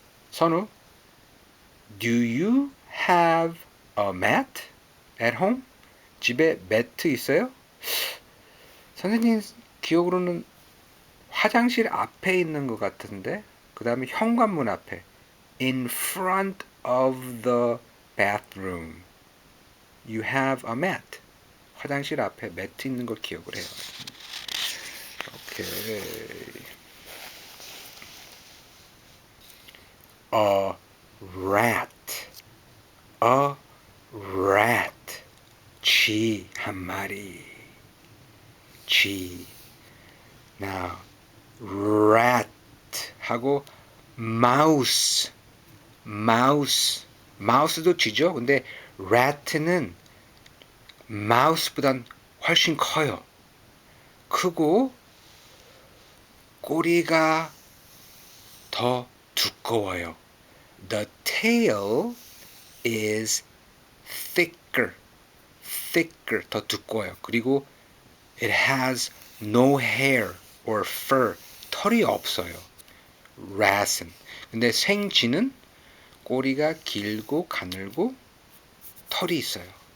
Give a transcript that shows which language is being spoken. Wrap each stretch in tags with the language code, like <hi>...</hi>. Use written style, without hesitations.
<en>선우, do you have a mat at home?</en> <ko>집에 매트 있어요? 선생님 기억으로는 화장실 앞에 있는 것 같은데, 그 다음에 현관문 앞에,</ko> <en>in front of the bathroom. You have a mat.</en> <ko>화장실 앞에 매트 있는 걸 기억을 해요. 오케이.</ko> <en>A rat. A rat.</en> <ko>쥐 한 마리. 쥐.</ko> <en>Now, rat 하고 mouse.</en> <ko>mouse도 쥐죠. 근데 rat는 mouse보단 훨씬 커요. 크고 꼬리가 더 두꺼워요.</ko> <en>The tail is thicker.</en> <ko>더 두꺼워요. 그리고</ko> <en>it has no hair or fur.</en> <ko>털이 없어요. rat은. 근데 생쥐는 꼬리가 길고 가늘고 털이 있어요.</ko>